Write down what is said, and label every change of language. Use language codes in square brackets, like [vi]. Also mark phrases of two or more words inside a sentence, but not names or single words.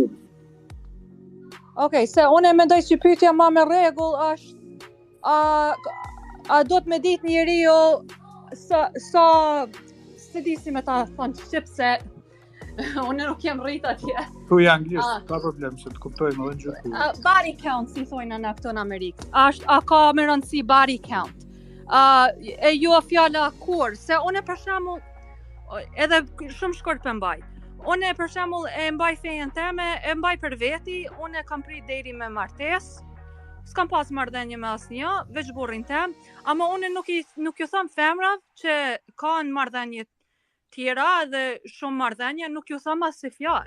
[sq] Okej, se unë mendoj që pyetja më me rregull është a do të më ditë njeriu sa se di si me ta thonë shqip se unë nuk jam rrit atje. Thuaj anglisht, ka problem se të kuptojmë edhe gjithë. [en] Body count, [sq] si thojnë në këto në Amerikë. A ka më rëndësi [en] body count? [sq] E ju a fjala kur, se unë për shembull edhe shumë shkurt për mbaj. Unë për shembull e mbaj fejen teme, e mbaj për veti, unë kam prit deri me martesë. S'kam pas marrëdhënie me asnjë, veç burrin tem, ama unë nuk ju them femrave që kanë marrëdhënie tjera dhe shumë marrëdhënie, nuk ju them as si fjalë.